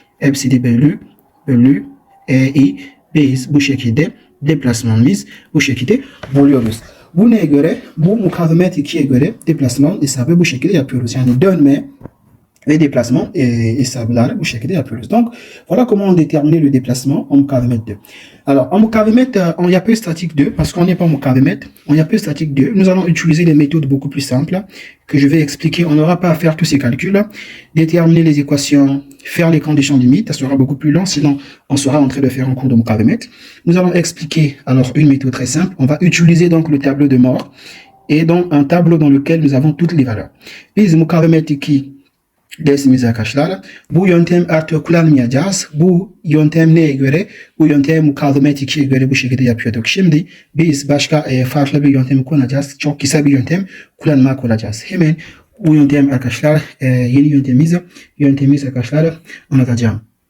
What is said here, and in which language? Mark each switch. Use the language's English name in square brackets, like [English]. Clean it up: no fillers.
[Turkish] Hepsini bölü EI. Biz bu şekilde deplasmanımız bu şekilde buluyoruz. Bu neye göre? Bu mukavemet 2'ye göre deplasman hesabı bu şekilde yapıyoruz. Yani dönme ve déplacement hesapları bu şekilde yapıyoruz. [French] Donc, voilà comment on détermine le déplacement en mukavemet 2. Alors, en mukavemet, en yapı statique 2, parce qu'on n'est pas en mukavemet, en yapı statique 2, nous allons utiliser des méthodes beaucoup plus simples que je vais expliquer. On n'aura pas à faire tous ces calculs, déterminer les équations, faire les conditions limites, ça sera beaucoup plus long, sinon on sera en train de faire un cours de mukavemet. Nous allons expliquer alors une méthode très simple. On va utiliser donc le tableau de Moore et donc un tableau dans lequel nous avons toutes les valeurs. [Turkish] Biz mukavemet 2 dersimiz arkadaşlar. Bu yöntem artık kullanmayacağız. Bu yöntem neye göre? Bu yöntem mukavemet 2'ye göre bu şekilde yapıyorduk. Şimdi biz başka farklı bir yöntem kullanacağız. Çok kısa bir yöntem kullanmak olacağız. Hemen bu yöntem arkadaşlar yeni yöntemimiz arkadaşlar anlatacağım.